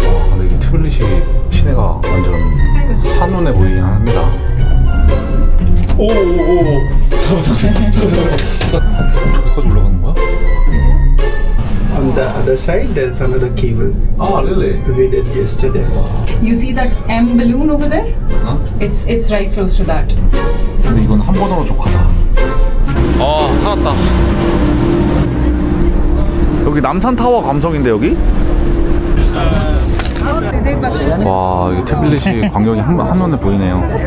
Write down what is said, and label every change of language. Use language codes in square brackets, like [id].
[ko] 근데 이게 트빌리시 시내가 완전 한눈에 보이긴 합니다. 저기까지 올라가는 거야? [en] On the other side, there's another cable. 아, really? We did yesterday. You see that M balloon over there? It's right close to that. [ko] 근데 이건 한 번으로 족하다. 살았다. 여기 남산타워 감성인데 여기? 와, 이게 트빌리시 광경이 한눈에 보이네요.